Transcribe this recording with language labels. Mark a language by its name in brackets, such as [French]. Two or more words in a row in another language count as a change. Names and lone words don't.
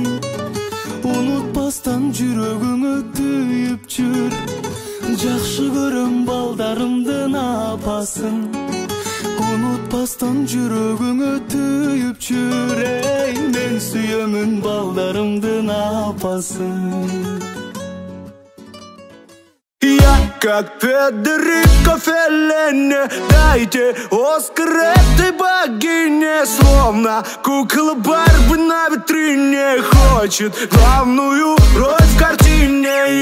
[Kyrgyz] Унутпастан жүрөгүңө түйүп жүр, жакшы көрөм балдарымдын апасын. Унутпастан жүрөгүңө түйүп жүр, эй, мен сүйөмүн балдарымдын апасын. [Russian] Как Федерико Феллини, дайте Оскар этой богине. Словно кукла Барби на витрине, хочет главную роль в картине.